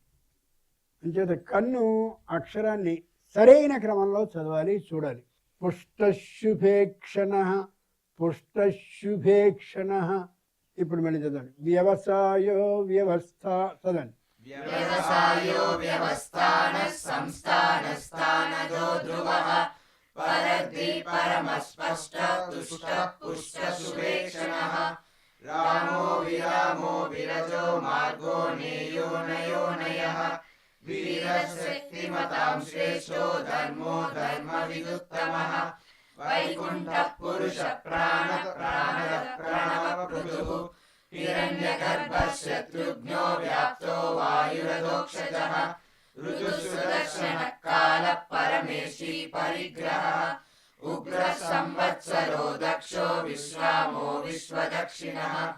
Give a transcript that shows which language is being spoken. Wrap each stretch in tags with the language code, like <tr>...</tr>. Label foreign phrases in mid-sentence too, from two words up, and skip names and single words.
<te>అంచేత కన్ను అక్షరాన్ని సరైన క్రమంలో చదవాలి, చూడాలి.</te> <sa>పుష్టశుభేక్షణ పుష్టశుభేక్షణ.</sa> <te>ఇప్పుడు మళ్ళీ చదవండి.</te> <sa>వ్యవసాయో వ్యవస్థ</sa> <te>చదవండి.</te> <sa>వ్యవసాయో వ్యవస్థానః సంస్థానస్థానదో ధ్రువః परद्धि परमस्पष्ट तुष्ट पुष्ट सुवेक्षणः रामो विरामो विरजो मार्गो नेयो नयोनयः वीरशक्तिमतां श्रेष्ठो धर्मो धर्मविदुत्तमः वैकुण्ठः पुरुष प्राण प्राणद प्रणव पृथुः हिरण्यगर्भः शत्रुघ्नो व्याप्तो वायुरधोक्षजः ऋतुसुदर्शनः कालः परमेशी परिग्रहः उग्रः संवत्सरो दक्षो विश्रामो विश्वदक्षिणः</sa>